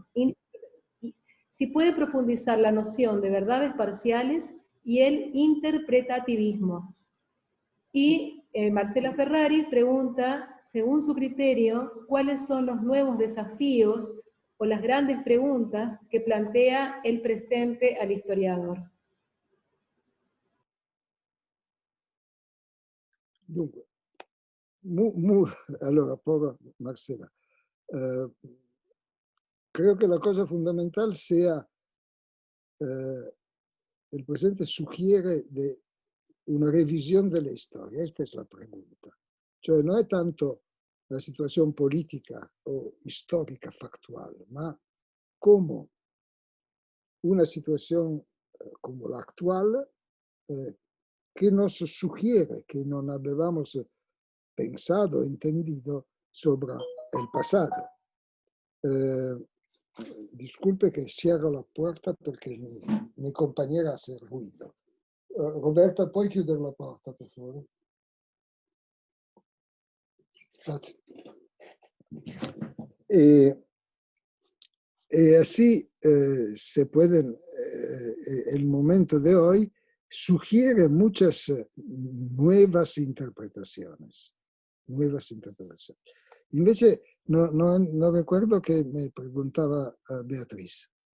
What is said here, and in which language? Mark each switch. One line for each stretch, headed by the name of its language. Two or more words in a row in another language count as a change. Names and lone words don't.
Spanish: Si puede profundizar la noción de verdades parciales y el interpretativismo. Y Marcela Ferrari pregunta, según su criterio, ¿cuáles son los nuevos desafíos o las grandes preguntas que plantea el presente al historiador?
Italian: Dunque, allora, povera
Spanish: Marcela, creo que la cosa fundamental sea el presente sugiere de una revisión de la historia. Esta es la pregunta. Cioè, no es tanto la situación política o histórica factual, ma cómo una situación como la actual que nos sugiere que no habíamos pensado, entendido sobre el pasado. Disculpe que cierro la puerta porque mi compañera hace ruido.
Italian: Roberta, ¿puoi chiudere la porta, per favore? Grazie.
Spanish: Y así se pueden, el momento de hoy sugiere muchas nuevas interpretaciones. Invece, no recuerdo que me preguntaba Beatriz.